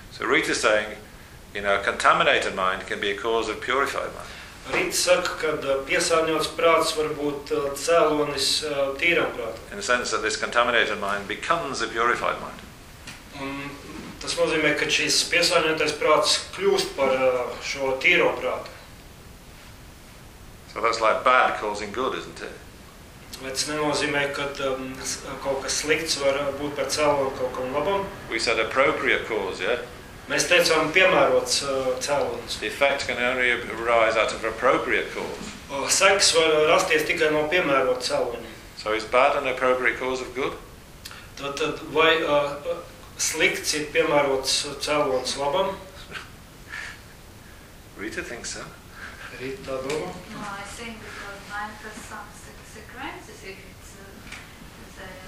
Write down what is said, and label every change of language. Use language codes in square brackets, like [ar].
[en] So Rita is saying, you know, contaminated mind can be a cause of purified mind. [lv] Rita saka, ka piesārņots prāts var būt cēlonis tīram prātam. [en] In the sense that this contaminated mind becomes a purified mind. [lv] Tas nozīmē, ka šis piesārņotais prāts kļūst par šo tīro prātu. [en] So that's like bad causing good, isn't it? [lv] Bet nenozīmē, ka kaut kas slikts var būt par cēlonu kaut kam labam. [en] We said appropriate cause, yeah? [lv] Mēs teicām piemērots cēlons. [en] The effect can only arise out of appropriate cause. [lv] Seks var rasties tikai no piemērota cēloņa. [en] So is bad an appropriate cause of good? [lv] Tad vai slikts ir piemērots cēlons labam? [en] Rita thinks so. [lv] Rita tā domā? [en] No, I think because mind has some consequences if it's